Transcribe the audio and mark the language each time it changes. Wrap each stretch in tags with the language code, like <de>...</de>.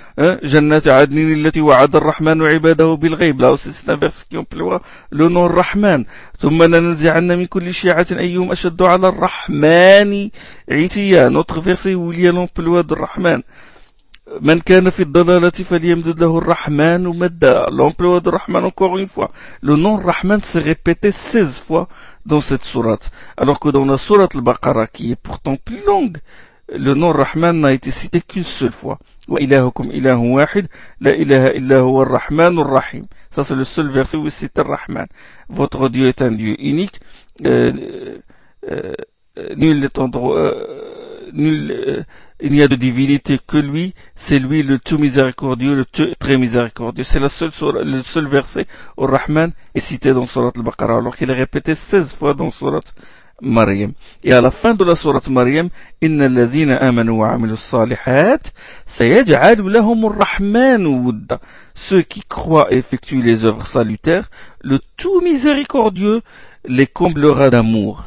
<ar>جنات عدن التي وعد الرحمن عباده بالغيب.</ar> <fr>Là aussi c'est un verset qui emploie le nom Rahman.</fr> <ar>ثم لننزعن من كل شيعة أيهم أشد على الرحمن عتيا.</ar> <fr>Notre verset où il y a l'emploi de Rahman.</fr> <ar>من كان في الضلالة فليمدد له الرحمن مدا.</ar> <fr>L'emploi de Rahman encore une fois. Le nom Rahman s'est répété 16 fois dans cette sourate. Alors que dans la sourate Al-Baqarah, qui est pourtant plus longue, le nom Rahman n'a été cité qu'une seule fois.</fr> <ar>وإلهكم إله واحد لا إله إلا هو الرحمن الرحيم.</ar> <fr>Ça c'est le seul verset où il cite Rahman. Votre Dieu est un Dieu unique. Il n'y a de divinité que lui, c'est lui le tout miséricordieux, le tout très miséricordieux. C'est le seul verset où Rahman est cité dans Sourate Al-Baqarah, alors qu'il est répété 16 fois dans Sourate Maryam. Et à la fin de la Sourate Maryam,</fr> <ar>إِنَّ الَّذِينَ آمَنُوا وَعَمِلُوا الصَّالِحَاتِ سَيَجْعَلُوا لَهُمُ الرَّحْمَنُ وُدَّ.</ar> <fr>Ceux qui croient et effectuent les œuvres salutaires, le tout miséricordieux les comblera d'amour.</fr>